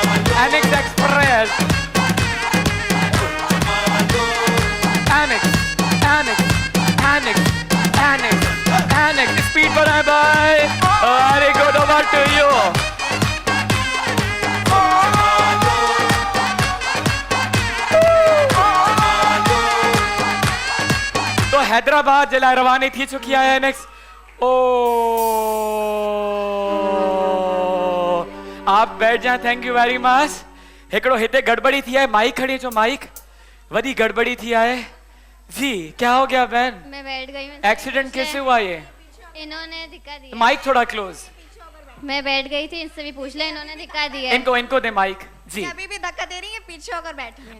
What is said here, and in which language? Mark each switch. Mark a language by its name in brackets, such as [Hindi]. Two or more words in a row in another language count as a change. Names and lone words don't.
[Hindi] एनेक्स एक्सप्रेस एनेक्स स्पीड बढ़ाए भाई [English] Very good over to you [Sindhi] तो हैदराबाद जे लाइ रवानी थी चुकी है एनेक्स ओ [Hindi] आप बैठ जाए [English] Thank you very much [Sindhi] हिकड़ो हिते गड़बड़ी थी है माइक खड़ी जो माइक वडी गड़बड़ी थी है [Hindi] जी क्या हो गया बहन मैं बैठ गई हूँ एक्सीडेंट कैसे हुआ ये इन्होंने धिक्का दिया माइक थोड़ा क्लोज मैं बैठ गई थी इनसे भी पूछ ले इन्होंने धिक्का दिया इनको दे माइक जी अभी भी धक्का दे रही है पीछे होकर बैठी है